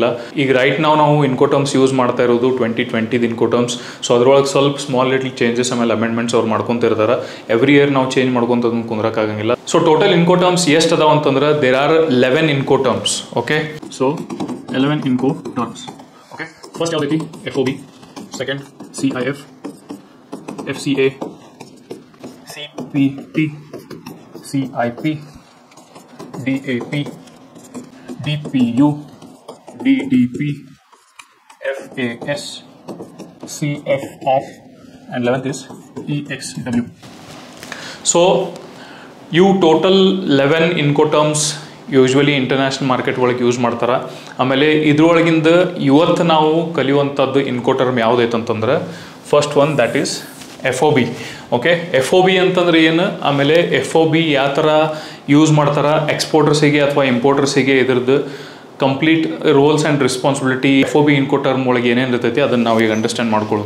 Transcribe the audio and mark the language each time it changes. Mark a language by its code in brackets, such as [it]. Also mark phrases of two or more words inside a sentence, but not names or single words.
[kn] ಈಗ ರೈಟ್ ನಾವು [en] Incoterms use [kn] ಮಾಡ್ತಾ ಇರೋದು 2020 ಇನ್ಕೋಟರ್ಮ್ಸ್. ಸೊ ಅದ್ರೊಳಗೆ ಸ್ವಲ್ಪ [en] small little changes [kn] ಆಮೇಲೆ ಅಮೆಂಡ್ಮೆಂಟ್ಸ್ ಅವ್ರು ಮಾಡ್ಕೊತಿರ್ತಾರೆ. [en] every year [kn] ನಾವು ಚೇಂಜ್ ಮಾಡ್ಕೊಂತದನ್ನು ಕುಂದ್ರಕ್ಕಾಗಂಗಿಲ್ಲ. [en] so total Incoterms [kn] ಎಷ್ಟು ಅದಾವ ಅಂತಂದ್ರೆ [en] there are 11 Incoterms. OK, so 11 Incoterms. OK, first ಯಾವ್ದೈತಿ FOB, ಸೆಕೆಂಡ್ CIF, FCA, CPT, CIP, DAP, DPU, DDP, FAS, CFR, and 11th is EXW. So you total 11 Incoterms usually international market [kn] ಒಳಗೆ ಯೂಸ್ ಮಾಡ್ತಾರೆ. ಆಮೇಲೆ ಇದ್ರೊಳಗಿಂದ ಇವತ್ತು ನಾವು ಕಲಿಯುವಂಥದ್ದು ಇನ್ಕೋಟರ್ಮ್ ಯಾವುದೈತಂತಂದ್ರೆ [en] first one that is FOB. [kn] ಓಕೆ, FOB ಅಂತಂದ್ರೆ ಏನು, ಆಮೇಲೆ FOB ಯಾವ ಥರ ಯೂಸ್ ಮಾಡ್ತಾರೆ ಎಕ್ಸ್ಪೋರ್ಟರ್ಸಿಗೆ ಅಥವಾ ಇಂಪೋರ್ಟರ್ಸಿಗೆ, ಇದ್ರದ್ದು [en] complete roles and responsibility [kn] FOB ಇನ್ಕೋಟರ್ಮ್ ಒಳಗೆ ಏನೇನು ಇರ್ತೈತಿ ಅದನ್ನು ನಾವು ಈಗ ಅಂಡರ್ಸ್ಟ್ಯಾಂಡ್ ಮಾಡ್ಕೊಳ್ಳೋಣ.